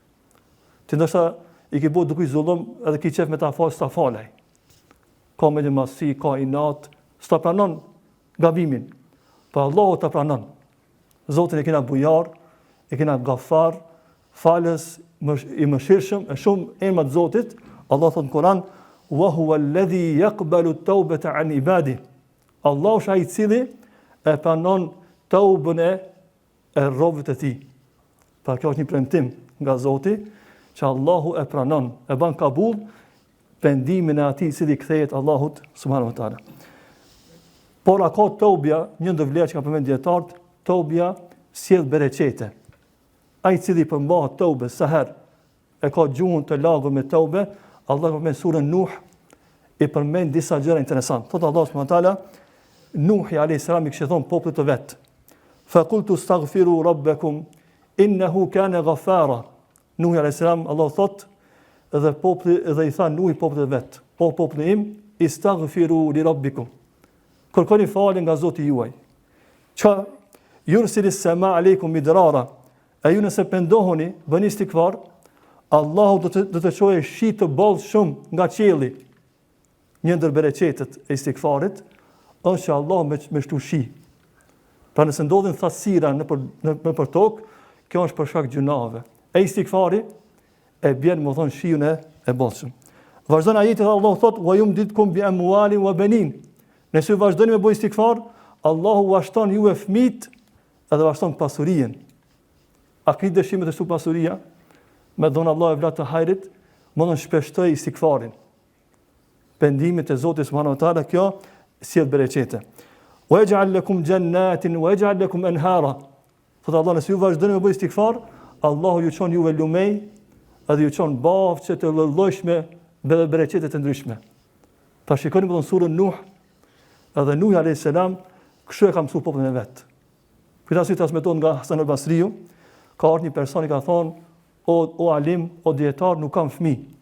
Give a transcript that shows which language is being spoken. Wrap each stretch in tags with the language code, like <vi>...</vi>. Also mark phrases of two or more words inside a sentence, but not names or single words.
<sq>Ti ndoshta i ke bëu duke zullum edhe ki qef me ta falaj. Ka me masi, ka inat, s'ta pranon gabimin. Po Allahu ta pranon. Zotin e kena bujar, e kena gafar, falës, i mëshirshëm, e shumë emrat Zotit. Allah thot në Kur'an:</sq> <ar>"وهو الذي يقبل التوبة عن عباده."</ar> <sq>Allahu është ai i cili e pranon taubën e robëve të tij. Pra kjo është një premtim nga Zoti që Allahu e pranon, e ban kabull pendimin e atij i cili kthehet Allahut</sq> <ar>سبحانه وتعالى.</ar> <sq>Por ka taubja, një ndër vlerë që ka përmend dietarët, taubja sjell bereqete. Ai i cili përmbahet taube sa herë e ka gjuhën të lagur me taube, Allah përmend surën Nuh i përmend disa gjëra interesante. Thot Allah</sq> <ar>سبحانه وتعالى,</ar> <sq>Nuhi</sq> <ar>عليه السلام</ar> <sq>i kishte thonë popullit të vet:</sq> <ar>"فقلت استغفروا ربكم إنه كان غفارا."</ar> <sq>Nuhi</sq> <ar>عليه السلام,</ar> <sq>Allah thot, dhe i tha Nuhi popullit të vet: "Po populli im,</sq> <ar>استغفروا لربكم."</ar> <sq>Kërkoni falje nga Zoti juaj. Çka</sq> <ar>يرسل السماء عليكم مدرارا.</ar> <sq>A ju nëse pendoheni, bëni istikfar, Allahu do të çojë shi të bollë shumë nga qielli. Një ndër bereqetet e istikfarit është që Allah me shtu shi. Pra nëse ndodhin thasira nëpër tokë, kjo është për shkak gjunave. E istikfari e bjen më thonë shiun e bollshëm. Vazhdon ajeti Allah thot:</sq> <ar>"ويمددكم بأموال وبنين."</ar> <sq>Nëse vazhdoni me bëj istikfar, Allahu vashton ju e fëmijët edhe vashton pasurinë. A keni dëshime të shtu pasuria? Me dhonë Allah e vlat të hajrit, më në shpeshtoj istikfarin. Pendimit e Zotit</sq> <ar>سبحانه وتعالى,</ar> <sq>kjo sjell bereqete.</sq> <ar>ويجعل لكم جنات ويجعل لكم أنهارا.</ar> <sq>Thot Allah, nëse ju vazhdoni me bëj istikfar, Allahu ju çon juve lumej, edhe ju çon bafçe të llojshme me bereqete të ndryshme. Ta shikoni më në surën Nuh, edhe Nuhi</sq> <ar>عليه السلام</ar> <sq>kështu e ka mësuar popullin e vet. Këta si transmeton nga Hasan al-Basriu, ka ardhur një person i ka thonë: o alim, o dietar, nuk kam fëmijë.</sq>